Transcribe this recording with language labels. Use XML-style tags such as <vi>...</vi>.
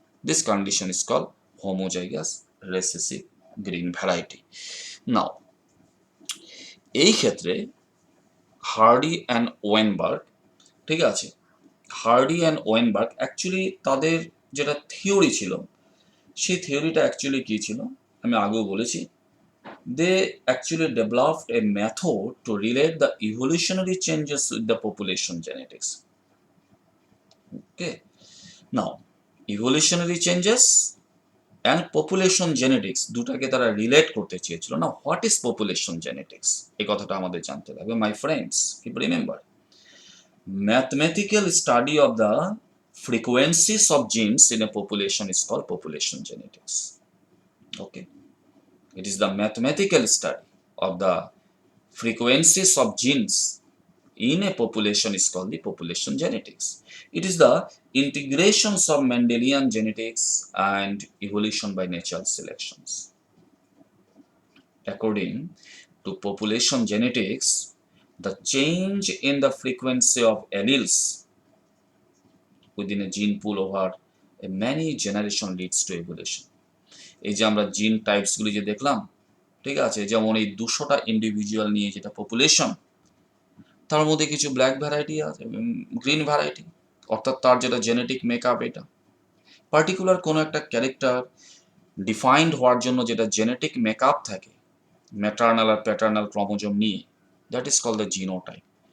<en>This condition is called homozygous recessive green variety.</en> <bn>নাও এই ক্ষেত্রে hardy and Weinberg, ঠিক আছে, হার্ডি অ্যান্ড ওয়েনবার্গ অ্যাকচুয়ালি তাদের যেটা থিওরি ছিল, সেই থিওরিটা অ্যাকচুয়ালি কী ছিল আমি আগেও বলেছি।</bn> <en>They actually developed a method to relate the evolutionary changes with the population genetics.</en> <bn>Okay, now evolutionary changes and population genetics দুটাকে তারা রিলেট করতে চেয়েছিল। না, হোয়াট ইজ পপুলেশন জেনেটিক্স, এই কথাটা আমাদের জানতে লাগবে my friends.</bn> <en>Keep remember, mathematical study of the frequencies of genes in a population is called population genetics. Okay, it is the mathematical study of the frequencies of genes in a population is called the population genetics. It is the integrations of Mendelian genetics and evolution by natural selections. According to population genetics, the change in the frequency of alleles within a gene pool over a many generation leads to evolution.</en> <bn>এই যে আমরা জিন টাইপসগুলি যে দেখলাম, ঠিক আছে, যেমন এই 200টা ইন্ডিভিজুয়াল নিয়ে যেটা পপুলেশন, তার মধ্যে কিছু ব্ল্যাক ভ্যারাইটি আছে, গ্রিন ভ্যারাইটি, অর্থাৎ তার যেটা জেনেটিক মেকআপ, এটা পার্টিকুলার কোনো একটা ক্যারেক্টার ডিফাইন্ড হওয়ার জন্য যেটা জেনেটিক মেকআপ থাকে ম্যাটার্নাল আর প্যাটার্নাল ক্রোমোজোম নিয়ে, that is called the genotype.</bn>